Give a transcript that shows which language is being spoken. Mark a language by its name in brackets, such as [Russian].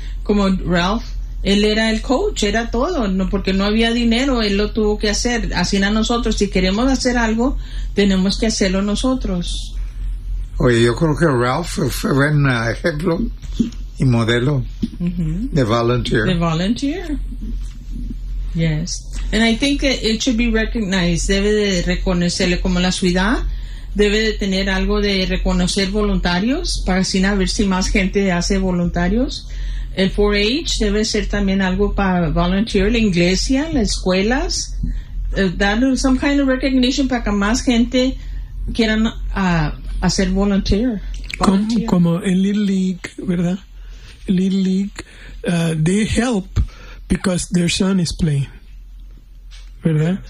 [Spanish] Como Ralph, él era el coach, era todo, ¿no? Porque no había dinero, él lo tuvo que hacer. Así a nosotros, si queremos hacer algo, tenemos que hacerlo nosotros. Oye, yo creo que Ralph fue un ejemplo y modelo de volunteer. De volunteer. [English] Yes. And I think that it should be recognized. [Spanish] Debe de reconocerle, como la ciudad debe de tener algo de reconocer voluntarios para así a ver si más gente hace voluntarios. El 4-H debe ser también algo para volunteer. La iglesia, las escuelas, dar [English] some kind of recognition [Spanish] para que más gente quieran hacer volunteer. Como el Little League, ¿verdad? [English] Little League, they help because their son is playing, ¿verdad?